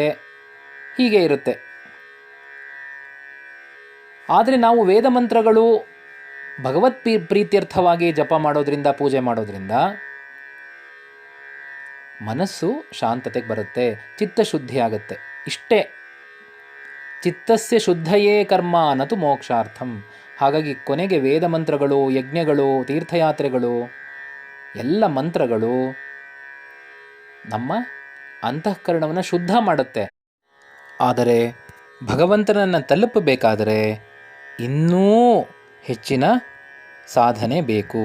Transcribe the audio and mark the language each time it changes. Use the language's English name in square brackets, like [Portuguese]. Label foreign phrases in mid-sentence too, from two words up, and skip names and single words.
[Kannada] ಹೀಗೆ ಇರುತ್ತೆ. ಆದರೆ ನಾವು ವೇದ ಮಂತ್ರಗಳು ಭಗವತ್ ಪ್ರೀತ್ಯರ್ಥವಾಗಿ ಜಪ ಮಾಡೋದ್ರಿಂದ, ಪೂಜೆ ಮಾಡೋದ್ರಿಂದ ಮನಸ್ಸು ಶಾಂತತೆಗೆ ಬರುತ್ತೆ, ಚಿತ್ತಶುದ್ಧಿ ಆಗುತ್ತೆ. ಇಷ್ಟೇ. [Sanskrit] ಚಿತ್ತಸ್ಯ ಶುದ್ಧಯೇ ಕರ್ಮ ನತು ಮೋಕ್ಷಾರ್ಥಂ. [Kannada] ಹಾಗಾಗಿ ಕೊನೆಗೆ ವೇದ ಮಂತ್ರಗಳು, ಯಜ್ಞಗಳು, ತೀರ್ಥಯಾತ್ರೆಗಳು, ಎಲ್ಲ ಮಂತ್ರಗಳು ನಮ್ಮ ಅಂತಃಕರಣವನ್ನು ಶುದ್ಧ ಮಾಡುತ್ತೆ. ಆದರೆ ಭಗವಂತನನ್ನು ತಲುಪಬೇಕಾದರೆ ಇನ್ನೂ ಹೆಚ್ಚಿನ ಸಾಧನೆ ಬೇಕು.